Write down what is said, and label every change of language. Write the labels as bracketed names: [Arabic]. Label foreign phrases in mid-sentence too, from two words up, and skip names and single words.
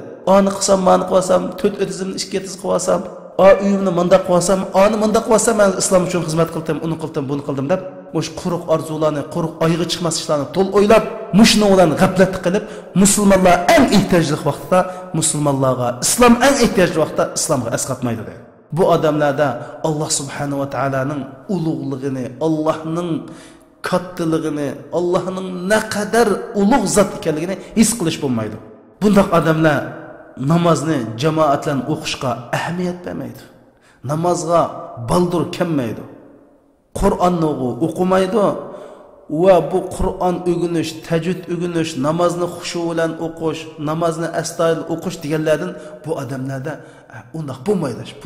[Uzbek] Ani qilsam, mani qilsam, 4 o'tizimni ishga yetkazib, uyimni mundaq qilsam, ani mundaq qilsam, men islom uchun xizmat qildim, uni qildim, buni qildim deb, mush quruq orzularni, quruq oyog'i chiqmas ishlarni to'l o'ylab, mushni bilan g'aflat qilib, musulmonlar eng ehtiyojli vaqtda musulmonlarga, islom eng ehtiyojli vaqtda islomga asqatmaydi deydi. Bu adamlarda [Arabic] الله سبحانه وتعالىning [Uzbek] ulug'ligini, Allohning kattiligini, Allohning ne kadar ulug' zot ekanligini his qilish bo'lmaydi. Bundaq adamlar namozni jamoat bilan o'qishga ahamiyat bermaydi. Namozga baldur kelmaydi. Qur'onni o'qimaydi va bu Qur'on o'rganish, tajvid o'rganish, namozni xushu bilan o'qish, namozni astoydil o'qish deganlardan bu odamlarda undaq bo'lmaydi.